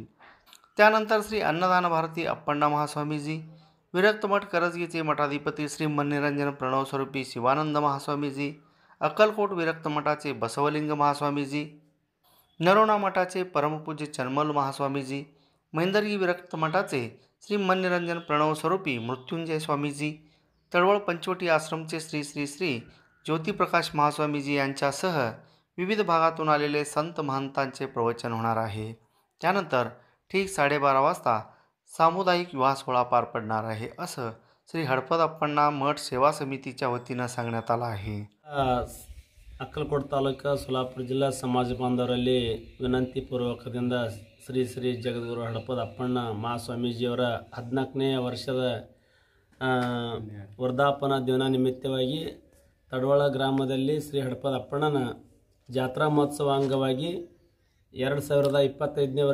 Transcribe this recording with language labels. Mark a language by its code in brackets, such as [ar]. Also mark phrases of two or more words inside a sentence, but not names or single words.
[mr] त्यानंतर श्री अन्नदान भारती अप्पण्णा महास्वामीजी, विरक्त मठ करजगीचे मठाधिपती श्री मननिरंजन प्रणवस्वरूपी शिवानंद महास्वामीजी, अक्कलकोट विरक्त मठाचे बसवलिंग महास्वामीजी, नरोणा मठाचे परमपूज्य चन्मल महास्वामीजी, महेंदरगी विरक्त मठाचे श्री मननिरंजन प्रणवस्वरूपी मृत्युंजय स्वामीजी, तळवळ पंचवटी आश्रमचे श्री श्री श्री ज्योतिप्रकाश महास्वामीजी यांच्यासह विविध भागातून आलेले संत महंतांचे प्रवचन होणार आहे। त्यानंतर ठीक 12:30 वाजता सामुदायिक विवाह सोहळा पार पडणार आहे, असं श्री हडपदअप्पण्णा मठ सेवा समितीच्या वतीनं सांगण्यात आलं आहे। [kn] ಅಕ್ಕಲಕೋಟ ತಾಲೂಕು ಸೋಲಾಪುರ ಜಿಲ್ಲಾ ಸಮಾಜ ಬಾಂಧವರಲ್ಲಿ ವಿನಂತಿ ಪೂರ್ವಕದಿಂದ ಶ್ರೀ ಶ್ರೀ ಜಗದ್ಗುರು ಹಡಪದಅಪ್ಪಣ್ಣ ಮಹಾಸ್ವಾಮೀಜಿಯವರ 14ನೇ ವರ್ಷದ ವರ್ಧಾಪನ ದಿನ ನಿಮಿತ್ತವಾಗಿ ತಡವಳ ಗ್ರಾಮದಲ್ಲಿ ಶ್ರೀ ಹಡಪದಅಪ್ಪಣ್ಣನ ಜಾತ್ರಾ ಮಹೋತ್ಸವ ಅಂಗವಾಗಿ 2025ನೇ